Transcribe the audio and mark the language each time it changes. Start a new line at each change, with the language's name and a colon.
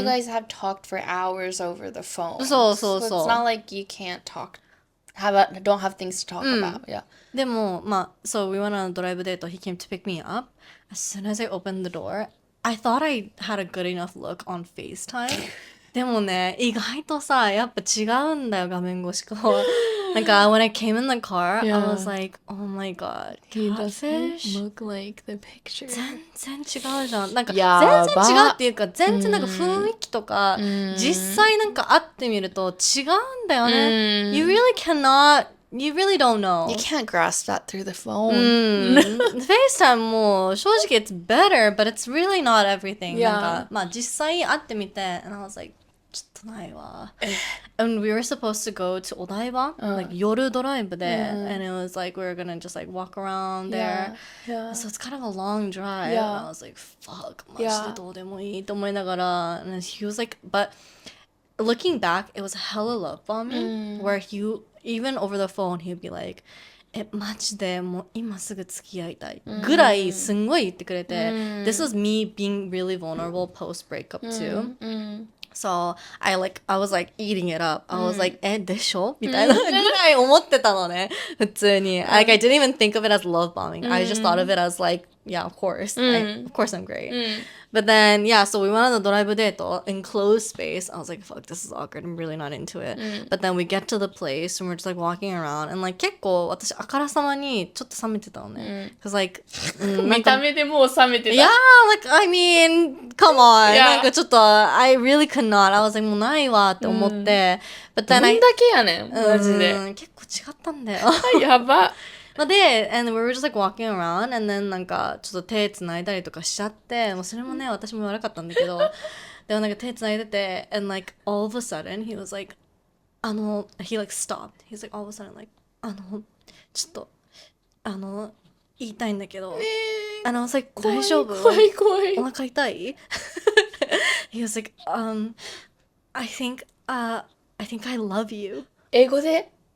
English: you guys have talked for hours over the phone. So. It's not like you can't talk. Don't have things to talk about. Yeah.
Japanese: でも、まあ、
English: so we went on a ドライブデート. He came to pick me up. As soon as I opened the door, I thought I had a good enough look on FaceTime.
Japanese: でもね、意外とさ、やっぱ違うんだよ、画面越しと。なんか、
English: when I came in the car, Yeah. I was like, oh my god, catfish? look like the picture.
Japanese: 全然違うじゃん。なんか、やば全然違うっていうか、全然なんか雰囲気とか、実際なんか会ってみると違うんだよね。
English: You really cannot, you really don't know. You can't grasp that through the phone. FaceTime
Japanese: も正直
English: it's better, but it's really not everything. Yeah.
Japanese: なんか、まあ実際会ってみて、
English: and I was like,
Japanese: ちょっとないわ。
English: And we were supposed to go to お台場、like 夜ドライブで、and it was like we were gonna just like walk around there. Yeah. So it's kind of a long drive. Yeah. And I was like, fuck,
Japanese: マジでどうでもいいと思いながら。
English: And he was like, but looking back, it was hella love bombing, where even over the phone, he'd be like,
Japanese: マジでもう今すぐ付き合いたいぐらいすんごい言ってくれて、
English: This was me being really vulnerable post breakup too. So I was like eating it up.
Japanese: I was like, でしょみたいなぐらい思ってたのね。普通に。
English: Like I didn't even think of it as love bombing. I just thought of it as like, yeah, of course. Of course I'm great. But then, yeah, so we went on the ドライブデート enclosed space. I was like, fuck, this is awkward. I'm really not into it. But then we get to the place and we're just like walking around.
Japanese: And like 結構私あからさまにちょっと冷めてたのね。
English: Cause like,
Japanese: 見た目でもう冷めてた。
English: yeah, like, I mean, come on. Yeah.
Japanese: なんかちょっと、
English: I really could not. I was like,
Japanese: もうないわって思って。
English: But
Japanese: ど
English: then
Japanese: んだ
English: I,
Japanese: けやねん、マジで。結構違ったんだよ。やば。まあで、
English: and we were just like walking around, and then
Japanese: なんかちょっと手つないだりとかしちゃって、もうそれもね、私も悪かったんだけど、でもなんか手つないでて、
English: and like all of a sudden, he was like, he like stopped. He's like all of a sudden like,
Japanese: ちょっと、言いたいんだけど、
English: and I was like,
Japanese: 大丈夫？怖い怖い。お腹痛い？
English: He was like, I think I love you.
Japanese: 英語で